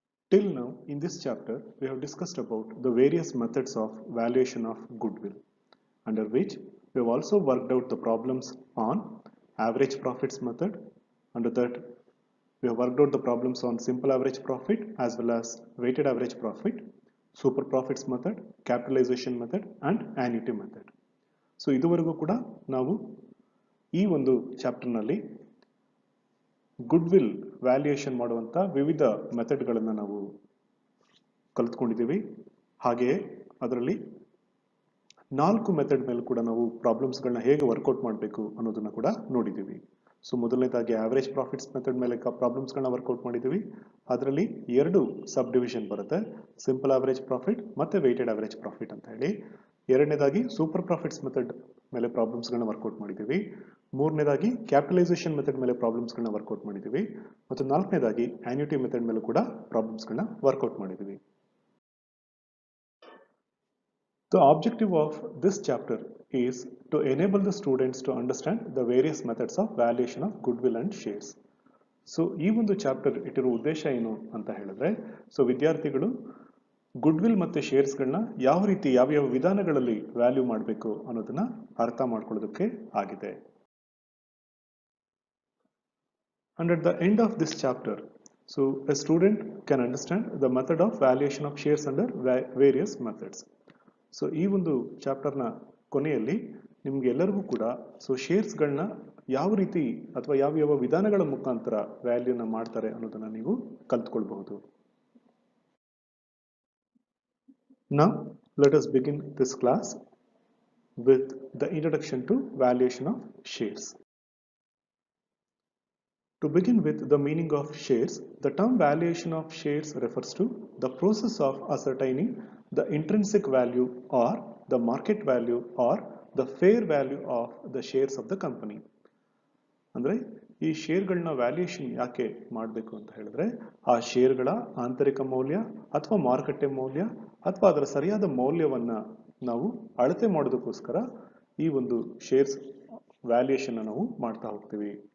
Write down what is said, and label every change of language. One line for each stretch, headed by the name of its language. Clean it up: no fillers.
English: Till now, in this chapter, we have discussed about the various methods of valuation of goodwill, under which we have also worked out the problems on average profits method. Under that, we have worked out the problems on simple average profit as well as weighted average profit, super profits method, capitalization method and annuity method.
Kannada: So ಇದುವರೆಗೂ ಕೂಡ ನಾವು ಈ ಒಂದು ಚಾಪ್ಟರ್ನಲ್ಲಿ goodwill valuation ಮಾಡುವಂಥ ವಿವಿಧ ಮೆಥಡ್ಗಳನ್ನು ನಾವು ಕಲಿತ್ಕೊಂಡಿದ್ದೀವಿ. ಹಾಗೆಯೇ ಅದರಲ್ಲಿ 4 ಮೆಥಡ್ ಮೇಲೆ ಕೂಡ ನಾವು ಪ್ರಾಬ್ಲಮ್ಸ್ಗಳನ್ನ ಹೇಗೆ ವರ್ಕೌಟ್ ಮಾಡಬೇಕು ಅನ್ನೋದನ್ನ ಕೂಡ ನೋಡಿದ್ದೀವಿ. ಸೊ ಮೊದಲನೇದಾಗಿ ಆವರೇಜ್ ಪ್ರಾಫಿಟ್ಸ್ ಮೆಥಡ್ ಮೇಲೆ ಪ್ರಾಬ್ಲಮ್ಸ್ಗಳನ್ನ ವರ್ಕೌಟ್ ಮಾಡಿದ್ದೀವಿ. ಅದರಲ್ಲಿ 2 ಸಬ್ ಡಿವಿಷನ್ ಬರುತ್ತೆ, ಸಿಂಪಲ್ ಆವರೇಜ್ ಪ್ರಾಫಿಟ್ ಮತ್ತೆ ವೆಯ್ಟೆಡ್ ಆವರೇಜ್ ಪ್ರಾಫಿಟ್ ಅಂತ ಹೇಳಿ. ಎರಡನೇದಾಗಿ ಸೂಪರ್ ಪ್ರಾಫಿಟ್ಸ್ ಮೆಥಡ್ ಮೇಲೆ ಪ್ರಾಬ್ಲಮ್ಸ್ಗಳನ್ನ ವರ್ಕೌಟ್ ಮಾಡಿದ್ದೀವಿ. ಮೂರನೇದಾಗಿ ಕ್ಯಾಪಿಟಲೈಸೇಷನ್ ಮೆಥಡ್ ಮೇಲೆ ಪ್ರಾಬ್ಲಮ್ಸ್ಗಳನ್ನ ವರ್ಕೌಟ್ ಮಾಡಿದ್ದೀವಿ. ಮತ್ತು ನಾಲ್ಕನೇದಾಗಿ ಆನ್ಯುಟಿ ಮೆಥಡ್ ಮೇಲೂ ಕೂಡ ಪ್ರಾಬ್ಲಮ್ಸ್ಗಳನ್ನ ವರ್ಕೌಟ್ ಮಾಡಿದ್ದೀವಿ.
English: The objective of this chapter is to enable the students to understand the various methods of valuation of goodwill and shares.
Kannada: So ಈ ಒಂದು ಚಾಪ್ಟರ್ ಇಟ್ಟಿರೋ ಉದ್ದೇಶ ಏನು ಅಂತ ಹೇಳಿದ್ರೆ, ಸೊ ವಿದ್ಯಾರ್ಥಿಗಳು ಗುಡ್ವಿಲ್ ಮತ್ತೆ ಶೇರ್ಸ್ಗಳನ್ನ ಯಾವ ರೀತಿ ಯಾವ್ಯಾವ ವಿಧಾನಗಳಲ್ಲಿ ವ್ಯಾಲ್ಯೂ ಮಾಡಬೇಕು ಅನ್ನೋದನ್ನ ಅರ್ಥ ಮಾಡ್ಕೊಳ್ಳೋದಕ್ಕೆ ಆಗಿದೆ.
English: And at the end of this chapter, so a student can understand the method of valuation of shares under various methods.
Kannada: So ಈ ಒಂದು ಚಾಪ್ಟರ್ನ ಕೊನೆಯಲ್ಲಿ ನಿಮ್ಗೆ ಎಲ್ಲರಿಗೂ ಕೂಡ ಸೊ ಶೇರ್ಸ್ಗಳನ್ನ ಯಾವ ರೀತಿ ಅಥವಾ ಯಾವ ವಿಧಾನಗಳ ಮುಖಾಂತರ ವ್ಯಾಲ್ಯೂನ ಮಾಡ್ತಾರೆ ಅನ್ನೋದನ್ನ ನೀವು ಕಲ್ತ್ಕೊಳ್ಬಹುದು.
English: Now let us begin this class with the introduction to valuation of shares. To begin with the meaning of shares, the term valuation of shares refers to the process of ascertaining the intrinsic value or the market value or the fair value of the shares of the company.
Kannada: ಅಂದ್ರೆ ಈ ಶೇರ್ಗಳನ್ನ valuation ಯಾಕೆ ಮಾಡಬೇಕು ಅಂತ ಹೇಳಿದ್ರೆ, ಆ ಶೇರ್ಗಳ ಆಂತರಿಕ ಮೌಲ್ಯ ಅಥವಾ ಮಾರುಕಟ್ಟೆ ಮೌಲ್ಯ ಅಥವಾ ಅದರ ಸರಿಯಾದ ಮೌಲ್ಯವನ್ನ ನಾವು ಅಳತೆ ಮಾಡೋದಕ್ಕೋಸ್ಕರ ಈ ಒಂದು ಶೇರ್ಸ್ ವ್ಯಾಲ್ಯೂಯೇಷನ್ ನಾವು ಮಾಡ್ತಾ ಹೋಗ್ತೀವಿ.